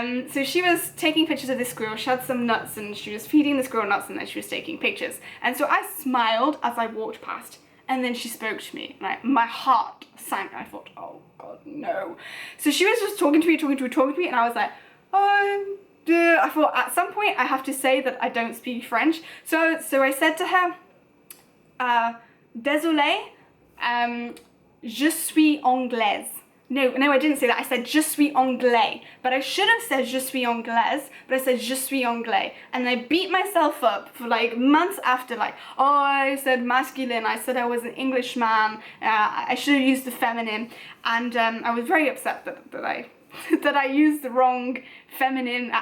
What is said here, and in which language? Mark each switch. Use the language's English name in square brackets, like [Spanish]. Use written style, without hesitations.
[English] So she was taking pictures of this squirrel. She had some nuts and she was feeding the squirrel nuts, and then she was taking pictures. And so I smiled as I walked past, and then she spoke to me. My heart sank. I thought, oh God, no. So she was just talking to me, and I was like, oh, dear. I thought at some point I have to say that I don't speak French. So I said to her, [French] désolé, je suis anglaise. [English] No, I didn't say that. I said [French] je suis anglais, [English] but I should have said [French] je suis anglaise, [English] but I said [French] je suis anglais, [English] and I beat myself up for like months after, like, oh, I said masculine, I said I was an Englishman, I should have used the feminine, and I was very upset that I used the wrong feminine.